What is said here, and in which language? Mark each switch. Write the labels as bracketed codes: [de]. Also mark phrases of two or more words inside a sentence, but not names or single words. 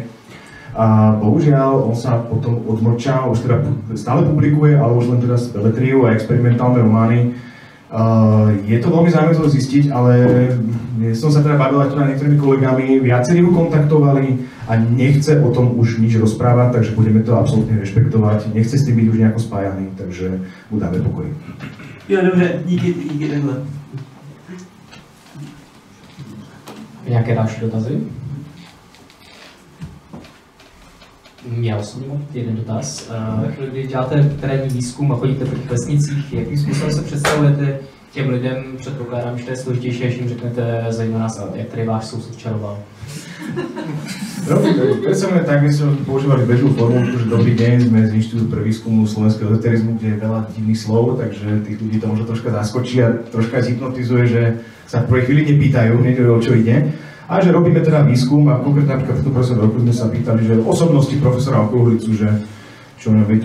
[sk] A bohužiaľ, on sa potom odmlčal, už teda stále publikuje, ale už len teda beletriu a experimentálne romány. Je to veľmi zaujímavé to zistiť, ale som sa teda bavil aj tu na niektorými kolegami, viacerí ho kontaktovali a nechce o tom už nič rozprávať, takže budeme to absolútne rešpektovať. Nechce s tým byť už nejako spájaný, takže mu dáme pokoj. [cs] Jo, dobře, díky takhle. Nějaké další dotazy? Já osobně mám jeden dotaz. Když děláte terénní výzkum a chodíte po těch vesnicích, jakým způsobem se představujete těm lidem, předpokládám, že to je složitější, až jim řeknete zajímá nás, jak tady váš soused čaroval? [sk] No, predstavujeme tak, my sme používali bežnú formu, že dobrý deň, sme z Inštitútu pre výskumu slovenského ezoterizmu, kde je veľa divných slov, takže tých ľudí to možno troška zaskočí a troška zhypnotizuje, že sa v prvej chvíli nepýtajú, nevieme, o čo ide. A že robíme teda výskum a konkrétne napríklad v tom profesora roku sme sa pýtali, že osobnosti profesora Okruhlicu, že čo o ňom viete.